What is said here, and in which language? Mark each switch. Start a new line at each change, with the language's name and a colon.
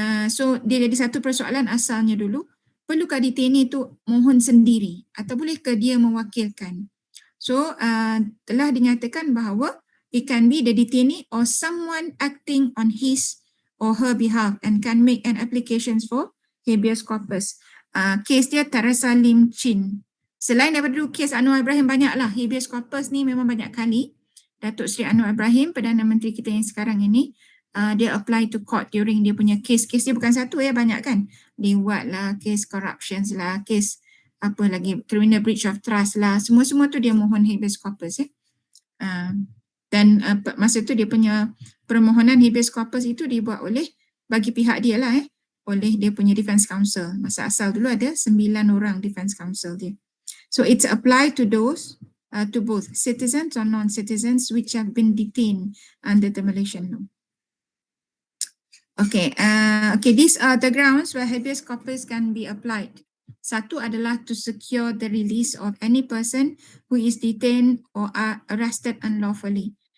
Malay: So dia jadi satu persoalan asalnya dulu, perlukah detainee itu mohon sendiri atau bolehkah dia mewakilkan? So telah dinyatakan bahawa
English: it can be the detainee or someone acting on his or her behalf and can make an application for habeas corpus.
Malay: Kes dia Teresa Lim Chin. Selain daripada dulu kes Anwar Ibrahim, banyaklah habeas corpus ni memang banyak kali. Datuk Seri Anwar Ibrahim, Perdana Menteri kita yang sekarang ini, dia
English: apply to court during
Malay: dia punya kes. Kes dia bukan satu banyak kan. Dia buat lah kes corruptions lah, kes apa lagi,
English: criminal breach of trust
Malay: lah. Semua-semua tu dia mohon habeas corpus Dan masa tu dia punya permohonan habeas corpus itu dibuat oleh bagi pihak dia lah oleh dia punya defense counsel. Masa asal dulu ada 9 orang defense counsel dia.
English: So it's applied to those to both citizens or non-citizens which have been detained under the Malaysian law. Okay, these are the grounds where habeas corpus can be applied.
Malay: Satu adalah
English: to secure the release of any person who is detained or are arrested unlawfully.